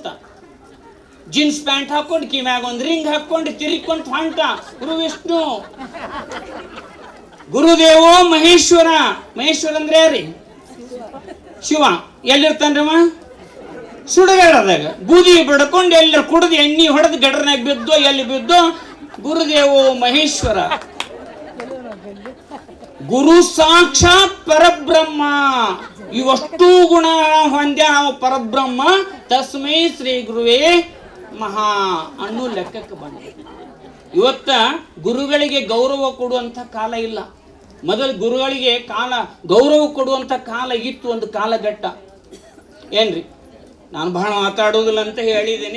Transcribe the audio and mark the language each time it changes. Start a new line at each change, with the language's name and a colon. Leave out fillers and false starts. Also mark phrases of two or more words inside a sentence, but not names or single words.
Kannada: ಜೀನ್ಸ್ ಪ್ಯಾಂಟ್ ಹಾಕೊಂಡು ಕಿವ್ಯಾಗ ಒಂದು ರಿಂಗ್ ಹಾಕೊಂಡು ತಿರುಗಿಕೊಂಡು ಹೊಂಟ ಗುರು ವಿಷ್ಣು.
Sanskrit: ಗುರುದೇವೋ ಮಹೇಶ್ವರ
Kannada: ಅಂದ್ರೆ ಯಾರಿ? ಶಿವ. ಎಲ್ಲಿರ್ತಾನ್ರವ? ಸುಡಗಾಡದಾಗ ಬೂದಿ ಬಡ್ಕೊಂಡು ಎಲ್ಲರ ಕುಡಿದು ಎಣ್ಣೆ ಹೊಡೆದು ಗಡರ್ನಾಗ ಬಿದ್ದು ಎಲ್ಲಿ ಬಿದ್ದು
Sanskrit: ಗುರುದೇವೋ ಮಹೇಶ್ವರ. ಗುರು ಸಾಕ್ಷಾತ್ ಪರಬ್ರಹ್ಮ.
Kannada: ಇವಷ್ಟು ಗುಣ ಹೊಂದ್ಯ ಪರಬ್ರಹ್ಮ.
Sanskrit: ತಸ್ಮೈ ಶ್ರೀ ಗುರುವೇ ಮಹಾ
Kannada: ಅನ್ನೋ ಲೆಕ್ಕಕ್ಕೆ ಬಂದ. ಇವತ್ತ ಗುರುಗಳಿಗೆ ಗೌರವ ಕೊಡುವಂಥ ಕಾಲ ಇಲ್ಲ. ಮೊದಲು ಗುರುಗಳಿಗೆ ಗೌರವ ಕೊಡುವಂಥ ಕಾಲ ಇತ್ತು, ಒಂದು ಕಾಲಘಟ್ಟ. ಏನ್ರಿ, ನಾನು ಬಹಳ ಮಾತಾಡೋದಿಲ್ಲ ಅಂತ ಹೇಳಿದ್ದೀನಿ.